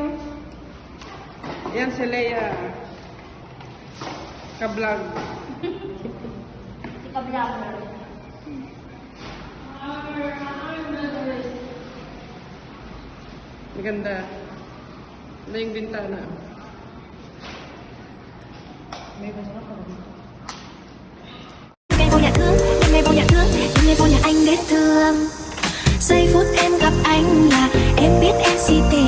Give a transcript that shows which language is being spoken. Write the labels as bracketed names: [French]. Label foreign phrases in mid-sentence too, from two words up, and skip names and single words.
[Filipino] Yan si Leia. Ka-vlog. Ika-vlogger. Maganda. Ano yung bintana? [Vietnamese] ngày vô nhà thương, em ngày vô nhà thương, em ngày vô nhà anh biết thương. Giây phút em gặp anh là em biết em xin